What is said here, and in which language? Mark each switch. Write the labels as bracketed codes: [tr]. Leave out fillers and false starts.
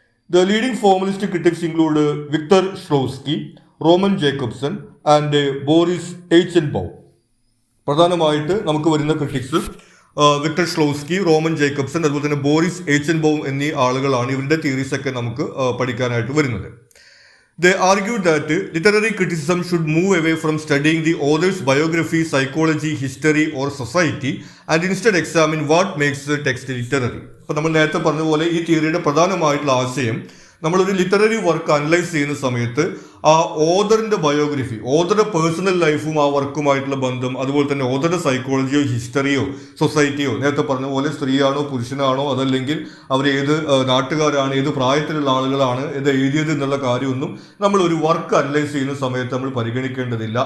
[en] The leading formalistic critics include Victor Shklovsky, Roman Jakobson and Boris Eichenbaum. [ml] പ്രധാനമായിട്ട് നമുക്ക് വരുന്ന critics Victor ഷ്ലോവ്സ്കി, Roman Jacobson, അതുപോലെ തന്നെ ബോറിസ് എയ്ച്ചൻബൗം എന്നീ ആളുകളാണ്. ഇവരുടെ തിയറീസൊക്കെ നമുക്ക് പഠിക്കാനായിട്ട് വരുന്നത്. [en] They argued that literary criticism should move away from studying the author's biography, psychology, history or society and instead examine what makes the text literary. [ml] അപ്പോൾ നമ്മൾ നേരത്തെ പറഞ്ഞ പോലെ ഈ തിയറിയുടെ പ്രധാനമായിട്ടുള്ള ആശയം നമ്മളൊരു ലിറ്റററി വർക്ക് അനലൈസ് ചെയ്യുന്ന സമയത്ത് ആ ഓതറിന്റെ ബയോഗ്രഫി, ഓതറുടെ പേഴ്സണൽ ലൈഫും ആ വർക്കുമായിട്ടുള്ള ബന്ധം, അതുപോലെ തന്നെ ഓതറുടെ സൈക്കോളജിയോ ഹിസ്റ്ററിയോ സൊസൈറ്റിയോ, നേരത്തെ പറഞ്ഞ പോലെ സ്ത്രീയാണോ പുരുഷനാണോ അതല്ലെങ്കിൽ അവർ ഏത് നാട്ടുകാരാണ്, ഏത് പ്രായത്തിലുള്ള ആളുകളാണ്, ഇത് എഴുതിയത് എന്നുള്ള കാര്യമൊന്നും നമ്മൾ ഒരു വർക്ക് അനലൈസ് ചെയ്യുന്ന സമയത്ത് നമ്മൾ പരിഗണിക്കേണ്ടതില്ല.